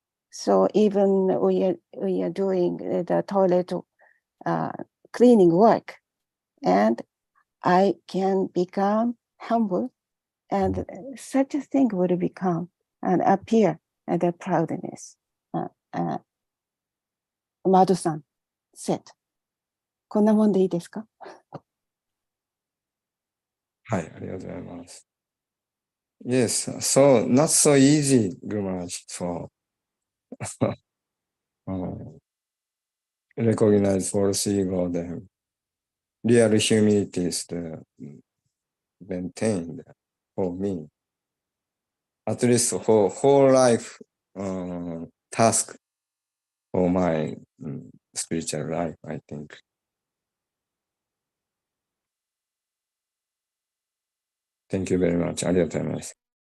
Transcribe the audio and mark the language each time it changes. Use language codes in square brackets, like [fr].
[en] So even we are doing the toilet cleaning work, and I can become humble, and such a thing would become and appear at the proudness. Madhu-san said. [ja] こんなもんでいいですか？はい、ありがとうございます。 [en] Yes, so not so easy, Gumaraj, for recognize false ego, then real humility is maintained for me. At least for whole life task for my spiritual life, I think. Thank you very much. ありがとうございます。